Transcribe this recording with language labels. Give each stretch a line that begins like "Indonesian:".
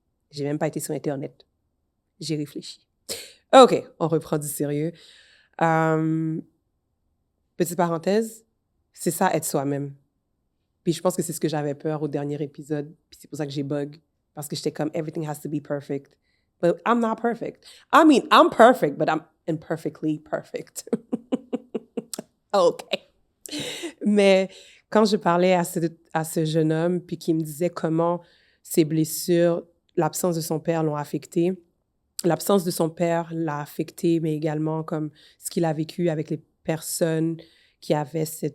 French: J'ai même pas été sur Internet. J'ai réfléchi. OK, on reprend du sérieux. Petite parenthèse, c'est ça, être soi-même. Puis je pense que c'est ce que j'avais peur au dernier épisode. Puis c'est pour ça que j'ai bug. Parce que j'étais comme,
English: everything has to be perfect. But I'm not perfect. I mean, I'm perfect, but I'm imperfectly perfect. OK.
French: Mais quand je parlais à ce jeune homme, puis qu'il me disait comment ses blessures, l'absence de son père l'ont affecté, l'absence de son père l'a affecté, mais également comme ce qu'il a vécu avec les personnes qui avaient